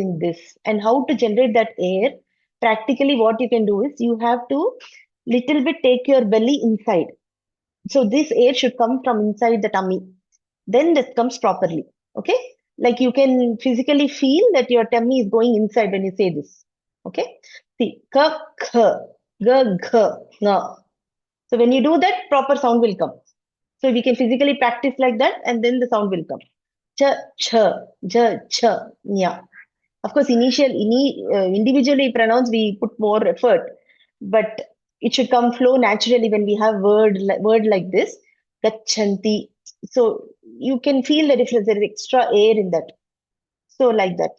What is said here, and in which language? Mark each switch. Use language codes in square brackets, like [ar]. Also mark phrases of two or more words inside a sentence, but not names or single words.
[en] And how to generate that air? practically what you can do is you have to little bit take your belly inside. So this air should come from inside the tummy. Then that comes properly. Okay? Like you can physically feel that your tummy is going inside when you say this. Okay? See, ka, kha, ga, gha, nga. So when you do that, proper sound will come. So we can physically practice like that, and then the sound will come. Cha, cha, ja, cha, nya. Of course, individually pronounced, we put more effort, but it should come flow naturally when we have word like this, gachanti. So you can feel the difference. There is extra air in that. So like that.